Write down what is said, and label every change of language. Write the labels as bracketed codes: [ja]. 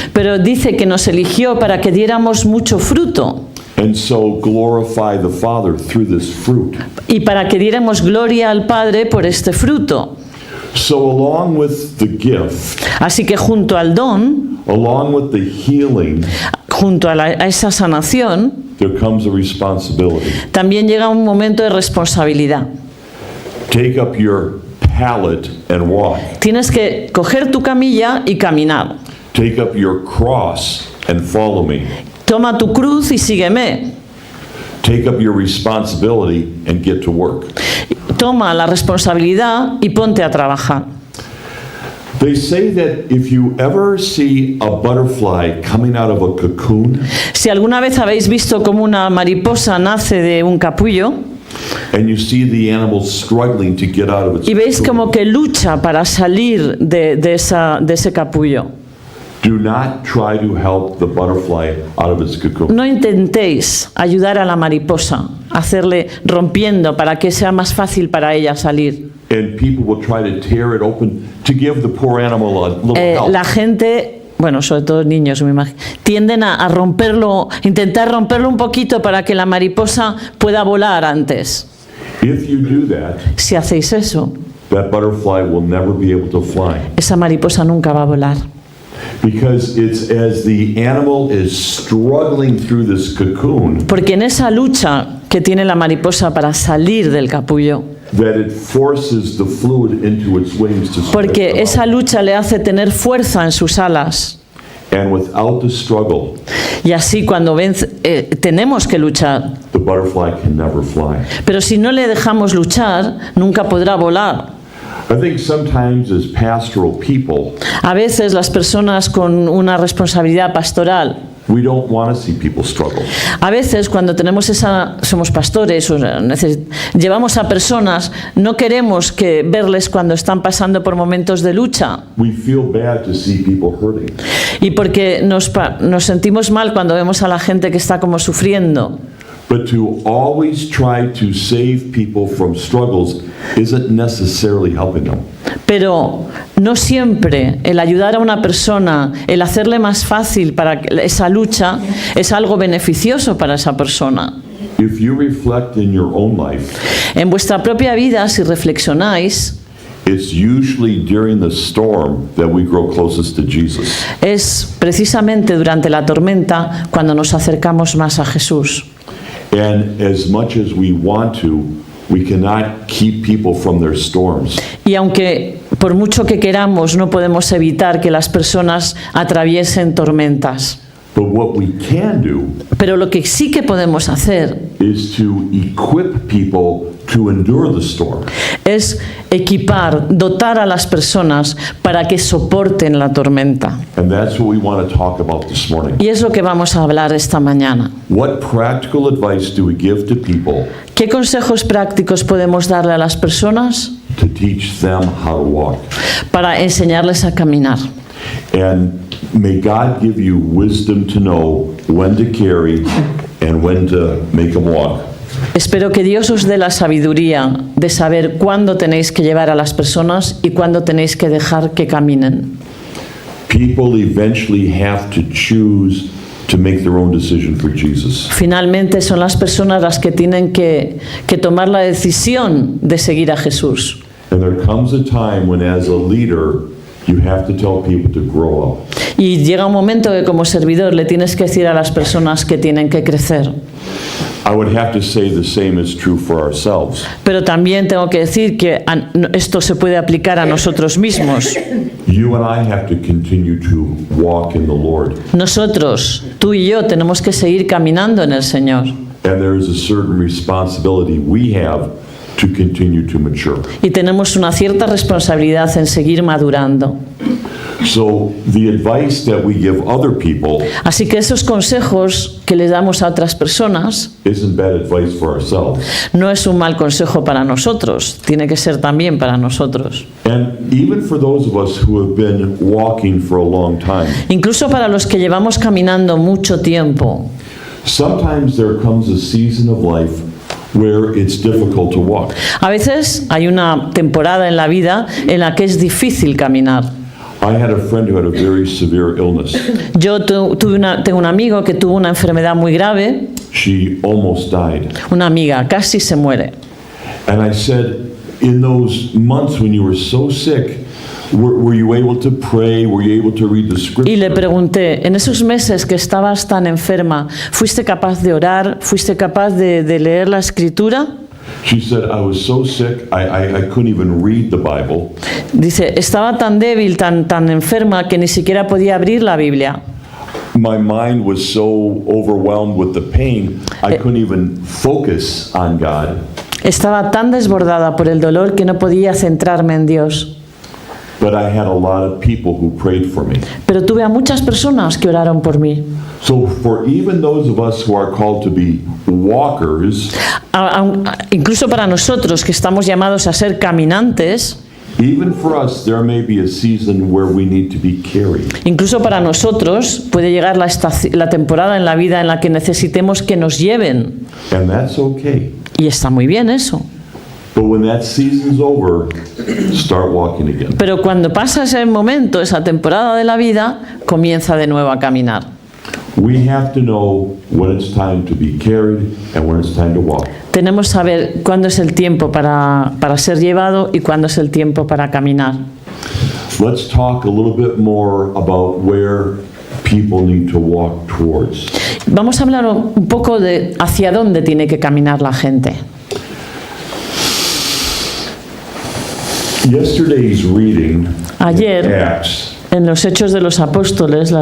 [es] pero dice que nos eligió para que diéramos mucho fruto [en] And so glorify the Father through this fruit. [es] y para que diéramos gloria al Padre por este fruto. [en] So along with the gift, [es] Así que junto al don, [en] along with the healing, [es] junto a esa sanación, [en] there comes a responsibility. [es] también llega un momento de responsabilidad. [en] Take up your pallet and walk. [es] Tienes que coger tu camilla y caminar. [en] Take up your cross and follow me. [es] Toma tu cruz y sígueme. [en] Take up your responsibility and get to work. [es] Toma la responsabilidad y ponte a trabajar. [en] They say that if you ever see a butterfly coming out of a cocoon [es] Si alguna vez habéis visto cómo una mariposa nace de un capullo [en] and you see the animal struggling to get out of its [es] y veis [en] cocoon, [es] como que lucha para salir de ese capullo, [en] do not try to help the butterfly out of its cocoon. [es] no intentéis ayudar a la mariposa, hacerle rompiendo para que sea más fácil para ella salir. [en] And people will try to tear it open to give the poor animal a little help. [es] La gente, bueno, sobre todo niños, me imagino, tienden a romperlo, intentar romperlo un poquito para que la mariposa pueda volar antes. [en] If you do that, [es] Si hacéis eso, [en] that butterfly will never be able to fly. [es] esa mariposa nunca va a volar. [en] Because it's as the animal is struggling through this cocoon [es] Porque en esa lucha que tiene la mariposa para salir del capullo, [en] that it forces the fluid into its wings to spread [es] porque [en] them [es] esa [en] out. [es] lucha le hace tener fuerza en sus alas. [en] And without the struggle, [es] Y así cuando tenemos que luchar. [en] the butterfly can never fly. [es] Pero si no le dejamos luchar, nunca podrá volar. [en] I think sometimes as pastoral people, [es] A veces las personas con una responsabilidad pastoral [en] We don't want to see people struggle. [es] A veces cuando somos pastores o llevamos a personas, no queremos verles cuando están pasando por momentos de lucha. [en] We feel bad to see people hurting. [es] Y porque nos sentimos mal cuando vemos a la gente que está como sufriendo. [en] But to always try to save people from struggles isn't necessarily helping them. [es] Pero no siempre el ayudar a una persona, el hacerle más fácil para esa lucha, es algo beneficioso para esa persona. [en] If you reflect in your own life, [es] En vuestra propia vida, si reflexionáis, [en] it's usually during the storm that we grow closest to Jesus. [es] es precisamente durante la tormenta cuando nos acercamos más a Jesús. [en] And as much as we want to, we cannot keep people from their storms. [es] Y aunque por mucho que queramos, no podemos evitar que las personas atraviesen tormentas. [en] But what we can do [es] Pero lo que sí que podemos hacer [en] is to equip people to endure the storm. [es] es equipar, dotar a las personas para que soporten la tormenta. [en] And that's what we want to talk about this morning. [es] Y es lo que vamos a hablar esta mañana. [en] What practical advice do we give to people [es] ¿Qué consejos prácticos podemos darle a las personas [en] to teach them how to walk? [es] para enseñarles a caminar? [en] And may God give you wisdom to know when to carry and when to make them walk. [es] Espero que Dios os dé la sabiduría de saber cuándo tenéis que llevar a las personas y cuándo tenéis que dejar que caminen. [en] People eventually have to choose to make their own decision for Jesus. [es] Finalmente son las personas las que tienen que tomar la decisión de seguir a Jesús. [en] And there comes a time when, as a leader, you have to tell people to grow up. [es] Y llega un momento que como servidor le tienes que decir a las personas que tienen que crecer. [en] I would have to say the same is true for ourselves. [es] Pero también tengo que decir que esto se puede aplicar a nosotros mismos. [en] You and I have to continue to walk in the Lord. [es] Nosotros, tú y yo, tenemos que seguir caminando en el Señor. [en] And there is a certain responsibility we have to continue to mature. [es] Y tenemos una cierta responsabilidad en seguir madurando. [en] So the advice that we give other people [es] Así que esos consejos que les damos a otras personas [en] isn't bad advice for ourselves. [es] no es un mal consejo para nosotros, tiene que ser también para nosotros. [en] And even for those of us who have been walking for a long time, [es] Incluso para los que llevamos caminando mucho tiempo, [en] sometimes there comes a season of life where it's difficult to walk. [es] a veces hay una temporada en la vida en la que es difícil caminar. [en] I had a friend who had a very severe illness. [es] Yo tengo un amigo que tuvo una enfermedad muy grave, [en] She almost died. [es] una amiga, casi se muere. [en] And I said, in those months when you were so sick, were you able to pray? Were you able to read the [es] Y le [en] scripture? [es] pregunté, en esos meses que estabas tan enferma, ¿fuiste capaz de orar? ¿Fuiste capaz de leer la escritura? [en] She said, I was so sick, I couldn't even read the Bible. [es] Dice, estaba tan débil, tan enferma, que ni siquiera podía abrir la Biblia. [en] My mind was so overwhelmed with the pain, I couldn't even focus on God. [es] Estaba tan desbordada por el dolor que no podía centrarme en Dios. [en] But I had a lot of people who prayed for me. [es] Pero tuve a muchas personas que oraron por mí. [en] So for even those of us who are called to be walkers, [es] Incluso para nosotros que estamos llamados a ser caminantes, [en] even for us, there may be a season where we need to be carried. [es] incluso para nosotros puede llegar la temporada en la vida en la que necesitemos que nos lleven. [en] And that's okay. [es] Y está muy bien eso. [en] But when that season's over, start walking again. [es] Pero cuando pasa ese momento, esa temporada de la vida, comienza de nuevo a caminar. [en] We have to know when it's time to be carried and when it's time to walk. [es] Tenemos que saber cuándo es el tiempo para ser llevado y cuándo es el tiempo para caminar. [en] Let's talk a little bit more about where people need to walk towards. [es] Vamos a hablar un poco de hacia dónde tiene que caminar la gente. [en] Yesterday's reading [es] Ayer, [en] in Acts, [es] en los Hechos de los Apóstoles, la